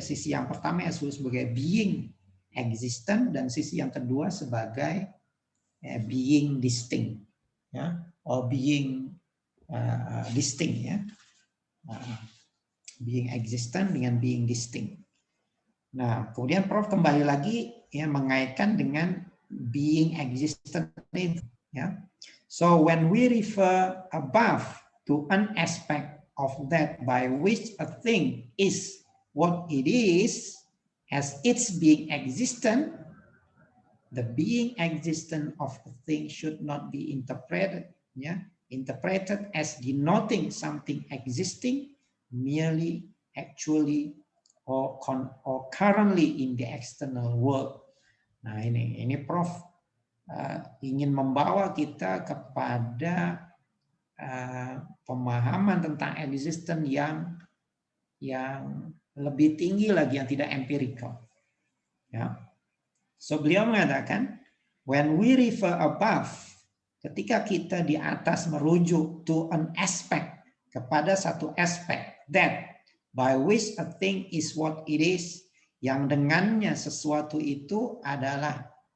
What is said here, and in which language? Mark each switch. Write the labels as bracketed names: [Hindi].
[Indonesian] Sisi yang pertama yang disebut sebagai being existent dan sisi yang kedua sebagai being distinct, ya, or being distinct, ya, being existent dengan being distinct. Nah, kemudian Prof kembali lagi ya mengaitkan dengan being existent itu, ya. [English] So when we refer above to an aspect of that by which a thing is what it is as its being existent, the being existence of a thing should not be interpreted, interpreted as denoting something existing merely, actually, or currently in the external world. [Indonesian] Nah ini Prof ingin membawa kita kepada pemahaman tentang existence yang lebih tinggi lagi, yang tidak empirical. Ya. So beliau mengatakan, [English] when we refer above, [Indonesian] ketika kita di atas merujuk [English] to an aspect, [Indonesian] kepada satu aspek, [English] that by which a thing is what it is, [Indonesian] yang dengannya sesuatu itu adalah